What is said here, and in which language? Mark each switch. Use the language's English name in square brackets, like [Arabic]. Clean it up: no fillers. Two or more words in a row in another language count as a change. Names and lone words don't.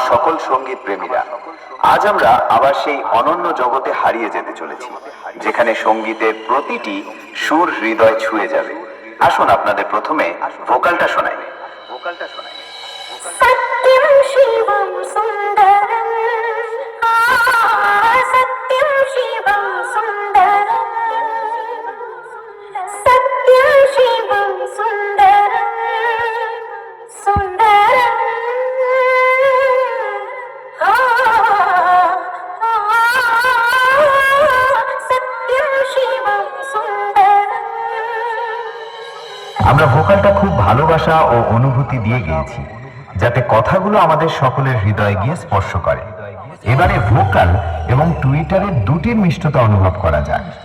[Bangla] সকল সঙ্গীত প্রেমীরা, আজ আমরা আবার সেই অনন্য জগতে হারিয়ে যেতে চলেছি, যেখানে সঙ্গীতের প্রতিটি সুর হৃদয় ছুঁয়ে যাবে। আসুন আপনাদের প্রথমে ভোকালটা শোনাই। [Sanskrit] सत्यं शिवं सुन्दरं सत्यं शिवं सुन्दरं सत्यं शिवं सुन्दरं सुन्दरं सत्यं शिवं सुन्दरं। [Bangla] আমরা ভোকালটা খুব ভালোবাসা ও অনুভূতি দিয়ে গেয়েছি, যাতে কথাগুলো আমাদের সকলের হৃদয়ে গিয়ে স্পর্শ করে। এবারে ভোকাল এবং টুইটারের দুটির মিষ্টতা অনুভব করা যায়।